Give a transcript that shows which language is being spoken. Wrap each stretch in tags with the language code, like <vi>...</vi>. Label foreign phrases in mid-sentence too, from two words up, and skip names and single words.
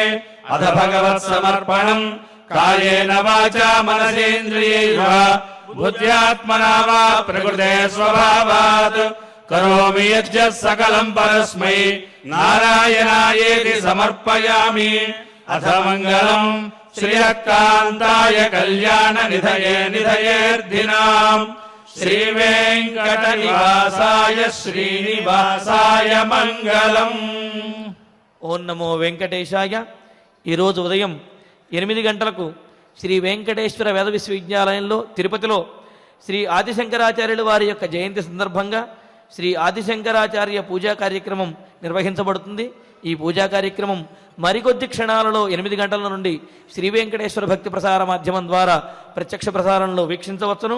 <sa>अथ भगवत्समर्पणम् कायेन वाचा मनसेन्द्रियैर्व बुद्ध्यात्मना वा प्रकृते स्वभावात् करोमि यज्जः सकलम् परस्मै नारायणायेति समर्पयामि। अथ मङ्गलम् श्रियः कान्ताय कल्याण निधये निधयेऽर्धिनाम् श्रीवेङ्कटनिवासाय श्रीनिवासाय मङ्गलम्। ఓం నమో వెంకటేశాయ.</sa> <te>ఈరోజు ఉదయం 8 గంటలకు శ్రీ వెంకటేశ్వర వేద విశ్వవిద్యాలయంలో తిరుపతిలో శ్రీ ఆదిశంకరాచార్యుల వారి యొక్క జయంతి సందర్భంగా శ్రీ ఆదిశంకరాచార్య పూజా కార్యక్రమం నిర్వహించబడుతుంది. ఈ పూజా కార్యక్రమం మరికొద్ది క్షణాలలో 8 గంటల నుండి శ్రీ వెంకటేశ్వర భక్తి ప్రసార మాధ్యమం ద్వారా ప్రత్యక్ష ప్రసారంలో వీక్షించవచ్చును.</te>